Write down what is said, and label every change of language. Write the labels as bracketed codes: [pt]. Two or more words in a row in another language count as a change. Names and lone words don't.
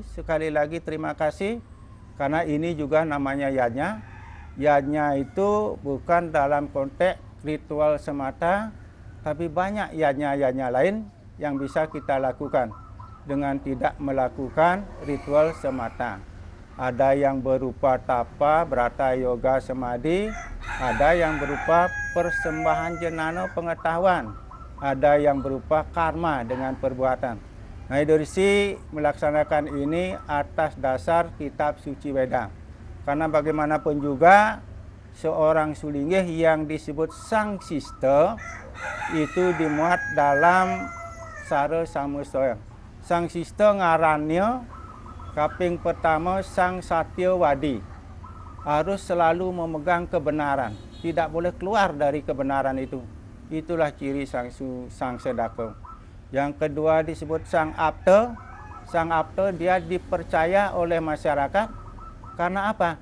[id] Sekali lagi terima kasih, karena ini juga namanya yadnya. Yadnya itu bukan dalam konteks ritual semata, tapi banyak yadnya lain yang bisa kita lakukan dengan tidak melakukan ritual semata. Ada yang berupa tapa, brata, yoga, samadhi. Ada yang berupa persembahan jenana pengetahuan. Ada yang berupa karma dengan perbuatan. Nah, Idorisi melaksanakan ini atas dasar kitab suci Weda. Karena bagaimanapun juga seorang sulinggih yang disebut sang sista itu dimuat dalam Sara Samustaya. [ban] Sang sista ngarannya kaping pertama sang Satyawadi. [id] Harus selalu memegang kebenaran, tidak boleh keluar dari kebenaran itu. Itulah ciri sang sedako. Yang kedua disebut sang apta. Sang apta dia dipercaya oleh masyarakat. Karena apa?